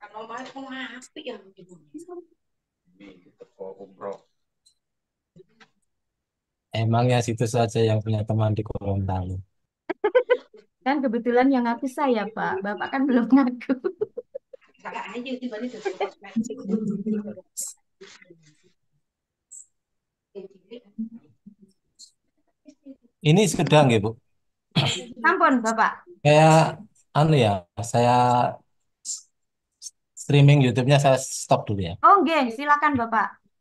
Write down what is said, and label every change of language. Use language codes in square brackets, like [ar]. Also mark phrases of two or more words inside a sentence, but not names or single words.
[id] Emangnya situ saja yang punya teman di Gorontalo. Kan kebetulan yang ngaku saya, Pak. Bapak kan belum ngaku. Ini sudah nggih, Bu? Sampun, Bapak. Kayak saya streaming YouTube-nya saya stop dulu ya. Oh, nggih, silakan Bapak.